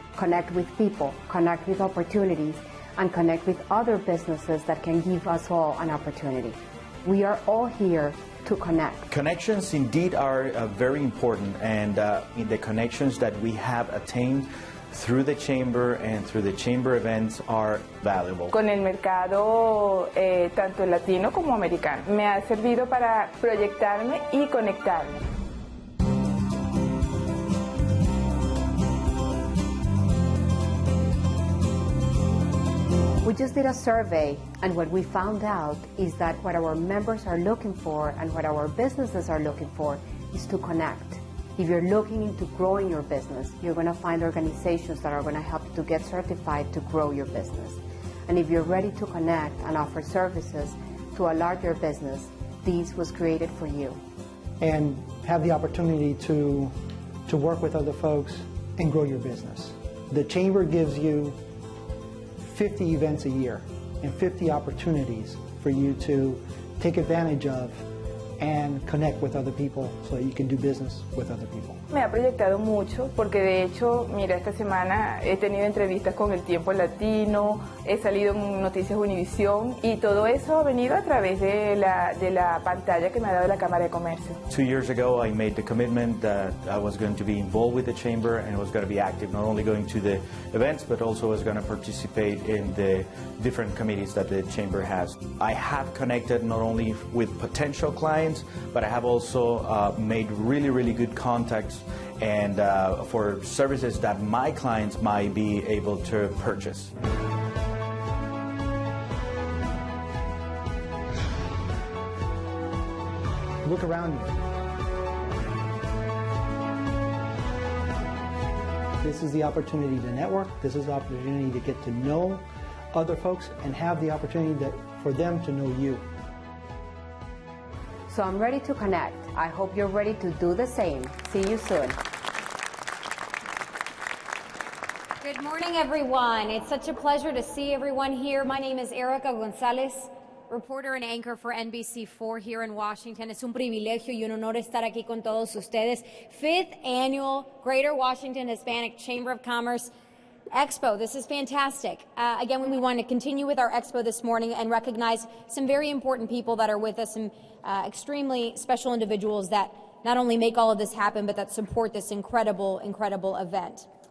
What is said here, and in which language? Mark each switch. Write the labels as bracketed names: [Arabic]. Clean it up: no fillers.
[English] Connect with people, connect with opportunities, and connect with other businesses that can give us all an opportunity. We are all here to connect. Connections indeed are very important, and in the connections that we have attained through the Chamber and through the Chamber events are valuable. [Spanish] Con el mercado tanto latino como americano. Me ha servido para proyectarme y conectarme. [English] We just did a survey, and what we found out is that what our members are looking for and what our businesses are looking for is to connect. If you're looking into growing your business, you're going to find organizations that are going to help you to get certified to grow your business. And if you're ready to connect and offer services to a larger business, this was created for you. And have the opportunity to work with other folks and grow your business. The Chamber gives you 50 events a year and 50 opportunities for you to take advantage of and connect with other people so that you can do business with other people. [Spanish] Me ha proyectado mucho porque de hecho, mira, esta semana he tenido entrevistas con El Tiempo Latino, he salido en Noticias Univisión y todo eso ha venido a través de la pantalla que me ha dado la Cámara de Comercio. [English] 2 years ago, I made the commitment that I was going to be involved with the Chamber and was going to be active, not only going to the events, but also was going to participate in the different committees that the Chamber has. I have connected not only with potential clients, but I have also made really, really good contacts and for services that my clients might be able to purchase. Look around you. This is the opportunity to network. This is the opportunity to get to know other folks and have the opportunity for them to know you. So I'm ready to connect. I hope you're ready to do the same. See you soon. Good morning, everyone. It's such a pleasure to see everyone here. My name is Erica Gonzalez, reporter and anchor for NBC4 here in Washington. [Spanish] Es un privilegio y un honor estar aquí con todos ustedes. [English] 5th Annual Greater Washington Hispanic Chamber of Commerce Expo. This is fantastic. Again, we want to continue with our expo this morning and recognize some very important people that are with us, some extremely special individuals that not only make all of this happen, but that support this incredible, incredible event.